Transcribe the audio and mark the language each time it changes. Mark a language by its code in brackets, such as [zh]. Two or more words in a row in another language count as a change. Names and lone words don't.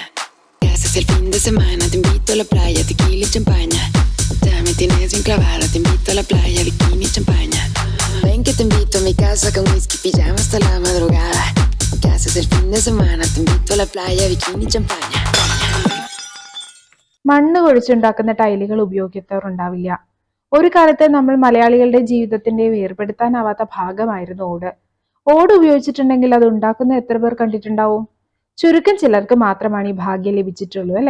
[es] ¿Qué haces el fin de semana? Te invito a la playa, tequila y champaña. Ya me tienes bien clavada, te invito a la playa, bikini y champaña. Ven que te invito a mi casa con whisky, pijama hasta la madrugada. ¿Qué haces el fin de semana? Te invito a la playa, bikini y champaña. [ml] മണ്ണ് കുഴിച്ചുണ്ടാക്കുന്ന ടൈലുകൾ ഉപയോഗിക്കാറുണ്ടാവില്ല. ഒരു കാലത്ത് നമ്മൾ മലയാളികളുടെ ജീവിതത്തിന്റെ വേർപെടുത്താനാവാത്ത ഭാഗമായിരുന്നു ഓട്. ഓട് ഉപയോഗിച്ചിട്ടുണ്ടെങ്കിൽ അത് ഉണ്ടാക്കുന്ന എത്ര പേർ കണ്ടിട്ടുണ്ടാവും? ചുരുക്കം ചിലർക്ക് മാത്രമാണ് ഈ ഭാഗ്യം ലഭിച്ചിട്ടുള്ളൂ അല്ലെ?